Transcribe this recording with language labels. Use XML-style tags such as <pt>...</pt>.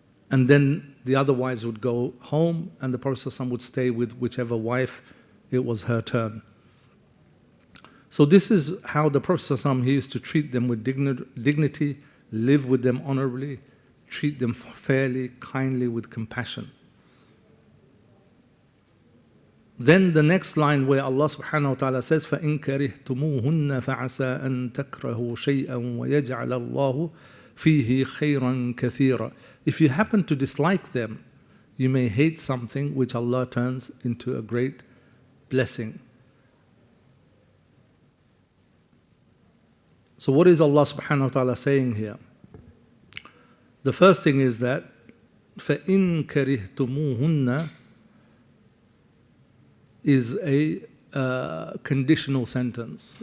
<en>And then the other wives would go home, and the Prophet ﷺ would stay with whichever wife it was her turn. So this is how the Prophet ﷺ, he used to treat them with dignity, live with them honorably, treat them fairly, kindly, with compassion. Then the next line where Allah subhanahu wa ta'ala says,</en> <ar>فَإِن كَرِهْتُمُوهُنَّ فَعَسَىٰ أَن تَكْرَهُوا شَيْئًا وَيَجْعَلَ اللَّهُ فِيهِ خَيْرًا كَثِيرًا.</ar> <en>If you happen to dislike them, you may hate something which Allah turns into a great blessing. So what is Allah subhanahu wa ta'ala saying here? The first thing is that</en> <ar>فَإِن كَرِهْتُمُوهُنَّ</ar> <en>is a conditional sentence.</en>